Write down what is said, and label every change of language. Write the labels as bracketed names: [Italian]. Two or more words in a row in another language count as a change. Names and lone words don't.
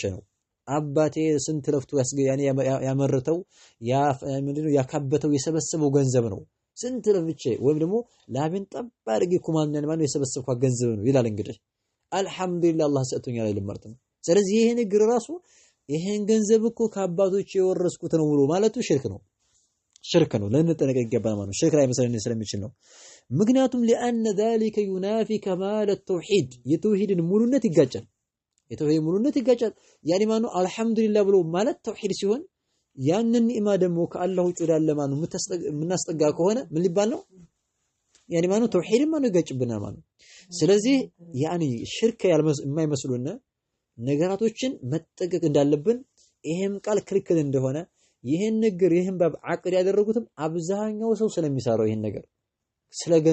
[Amharic] ነው አባቴ ስንት ለፍቶ ያኒ ያመረተው ያ ምንድነው ያካበተው የሰበሰበው ገንዘብ ነው ስንት ለፍቼ ወይም ደግሞ ላብን ጠባርጊ ኩማን ማን የሰበሰብኳ ገንዘብ ነው ይላል እንግዲህ አልহামዱሊላህ አላህ ሰጥቶኛል አይልም ማለት ነው ስለዚህ ይሄ ንግር ራሱ ይሄን ገንዘብ እኮ ከአባቶች የወረስኩት ነው ብሎ ማለቱ ሽርክ ነው ሽርክ ነው ለነጠነቀቅ ይገባል ማለት ነው ሽርክ ላይ መሰለኝ ስለሚችል ነው ምክንያቱም [Arabic] لأن ذلك ينافي كمال التوحيد [Amharic] የተውሂድን ሙሉነት ይጋጫል የተውሂድ ሙሉነት ይጋጫል ያኒ ማነው አልহামዱሊላህ ብሎ ማለት ተውሂድ ሲሆን ያንን ኒዕማ ደግሞ ከአላህ ውጭ ወዳለ ማነው ምናስጠጋ ከሆነ ምን ሊባል ነው ያኒ ማነው ተውሂድ ማነው ይጋጭብናል ማለት ስለዚህ ያኒ ሽርክ የማይመስሉና ነገራቶችን መጠቀቅ እንዳለብን ይሄም ቃል ክልክል እንደሆነ ይሄን ነገር ይሄን ባብ አቅድ ያደረጉትም አብዛኛው ሰው ስለሚሰራው ይሄን ነገር ስለ